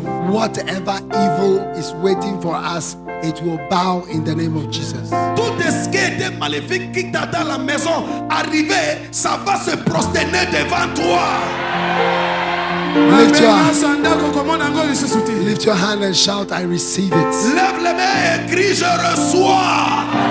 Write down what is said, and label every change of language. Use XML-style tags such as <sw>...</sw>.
<en>whatever evil is waiting for us, it will bow in the name of Jesus.</en> <fr>Tout ce qui était maléfique qui t'attend à la maison, arrivé, ça va se prosterner devant toi.</fr> <en>Lift your hand and shout, I receive it.</en> <fr>Lève les mains et crie, je reçois.</fr>